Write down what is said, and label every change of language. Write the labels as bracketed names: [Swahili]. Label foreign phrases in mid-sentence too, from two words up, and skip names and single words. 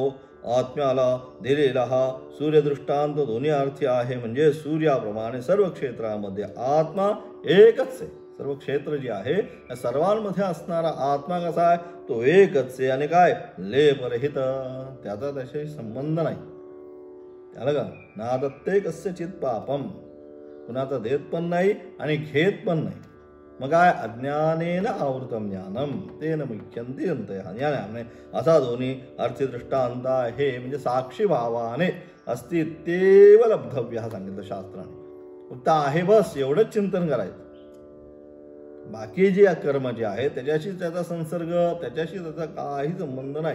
[Marathi] आत्म्याला दिलेला हा सूर्यदृष्टांत दोन्ही अर्थी आहे म्हणजे सूर्याप्रमाणे सर्व क्षेत्रामध्ये आत्मा एकच आहे. सर्व क्षेत्र जे आहे या सर्वांमध्ये असणारा आत्मा कसा आहे तो एकच आहे आणि काय लेपरहित त्याचा त्याच्याशी संबंध नाही. त्याला का [Sanskrit] ना दत्ते कस्यचित पापम [Marathi] कुणाचा देत पण नाही आणि घेत पण नाही. मग काय [Sanskrit] अज्ञानेन आवृतम ज्ञानम तेन मुख्यंती [Marathi] ज्ञानाने असा दोन्ही अर्थदृष्टांत आहे म्हणजे साक्षी भावाने अस्तित्व लब्धव्य हा सांगितलं शास्त्राने. फक्त आहे बस एवढंच चिंतन करायचं. बाकी जे कर्म जे आहे त्याच्याशी त्याचा संसर्ग त्याच्याशी त्याचा काही संबंध नाही.